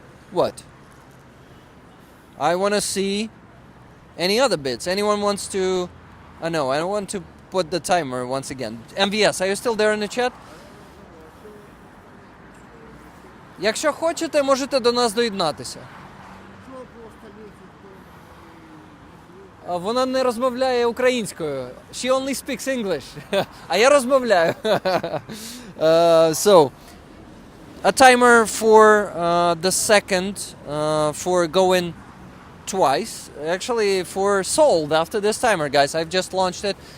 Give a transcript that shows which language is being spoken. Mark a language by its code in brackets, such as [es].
[en] What? I want to see any other bits. Anyone wants to... no, I don't want to put the timer once again. MVS, are you still there in the chat? [uk] Якщо хочете, можете до нас доєднатися. Вона не розмовляє українською. [en] She only speaks English. [uk] А я розмовляю. [en] So, a timer for the second, for going twice. Actually, for sold after this timer, guys. I've just launched it.